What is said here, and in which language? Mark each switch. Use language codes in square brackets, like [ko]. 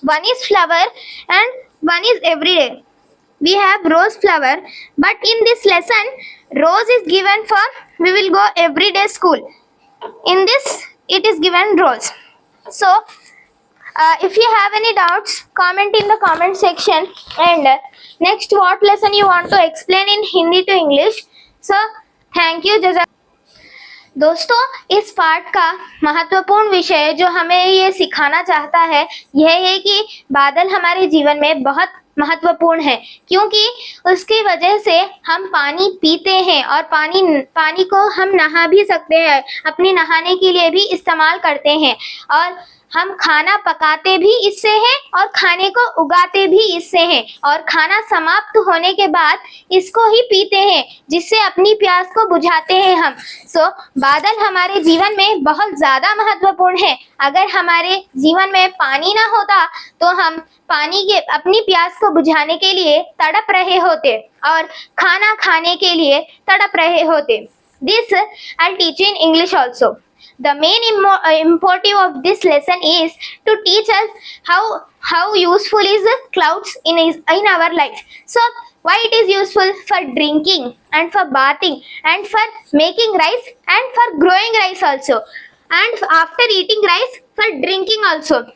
[en] One is flower and one is every day. We have rose flower, but in this lesson, rose is given for we will go everyday school. In this, it is given rose. So, if you have any doubts, comment in the comment section. And next, what lesson you want to explain in Hindi to English? So, thank you, Jaza. [hi] दोस्तों, इस पाठ का महत्वपूर्ण विषय जो हमें ये सिखाना चाहता है यह है कि बादल हमारे जीवन में बहुत महत्वपूर्ण है, क्योंकि उसकी वजह से हम पानी पीते हैं और पानी को हम नहा भी सकते हैं, अपनी नहाने के लिए भी इस्तेमाल करते हैं, और हम खाना पकाते भी इससे हैं और खाने को उगाते भी इससे हैं, और खाना समाप्त होने के बाद इसको ही पीते हैं, जिससे अपनी प्यास को बुझाते हैं हम। बादल हमारे जीवन में बहुत ज़्यादा महत्वपूर्ण है। अगर हमारे जीवन में पानी ना होता तो हम पानी के अपनी प्यास को बुझाने के लिए तड़प रहे होते और खाना खाने के लिए तड़प रहे होते। [en] This I'll teach in English also. The main imperative of this lesson is to teach us how useful is clouds in our life. So why it is useful for drinking and for bathing and for making rice and for growing rice also, and after eating rice for drinking also.